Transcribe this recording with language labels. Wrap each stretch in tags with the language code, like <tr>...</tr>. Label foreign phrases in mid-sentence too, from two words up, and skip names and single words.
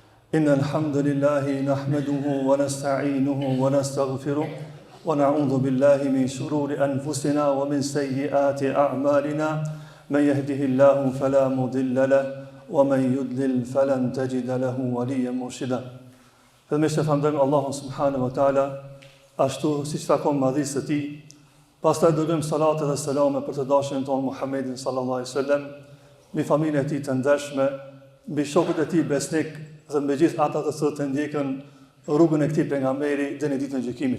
<ar>إن الحمد لله نحمده ونستعينه ونستغفره ونعوذ بالله من شرور أنفسنا ومن سيئات أعمالنا من يهده الله فلا مضل له ومن يضلل فلن تجد له وليا مرشدا.</ar> <sq>Fillimisht e falenderojmë Allahun</sq> <ar>سبحانه وتعالى,</ar> <sq>ashtu siç takon madhësisë së tij. Pastaj dërgojmë salatë dhe selame për të dashurin tonë Muhammedin</sq> <ar>صلى الله عليه وسلم,</ar> <sq>mbi familjen e tij të ndershme, mbi shokët e tij besnik dhe mbi gjithë ata të cilët e ndjekën rrugën e këtij pejgamberi deri në ditën e gjykimit.</sq>